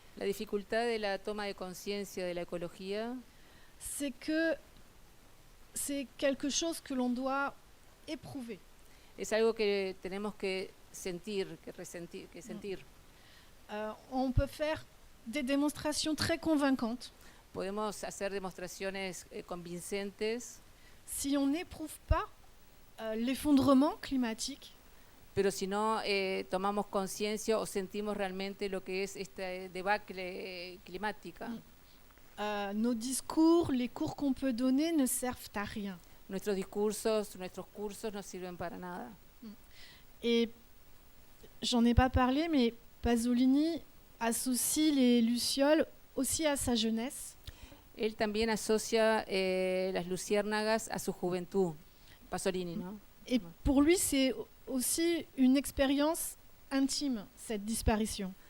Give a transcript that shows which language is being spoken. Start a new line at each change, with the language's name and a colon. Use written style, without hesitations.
Spanish: La dificultad de la toma de conciencia de la ecología
French: c'est que c'est quelque chose que l'on doit éprouver.
Spanish: es algo que tenemos que sentir, que sentir.
French: On peut faire des démonstrations très convaincantes.
Spanish: Podemos hacer demostraciones convincentes,
French: Si on n'éprouve pas l'effondrement climatique,
Spanish: pero si no tomamos conciencia o sentimos realmente lo que es esta debacle climática,
French: nos discours, les cours qu'on peut donner ne servent à rien.
Spanish: nuestros discursos, nuestros cursos no sirven para nada.
French: Et j'en ai pas parlé, mais Pasolini associe les lucioles aussi à sa jeunesse.
Spanish: Él también asocia las luciérnagas a su juventud, Pasolini, ¿no?
French: Et pour lui, c'est aussi une expérience intime, cette disparition.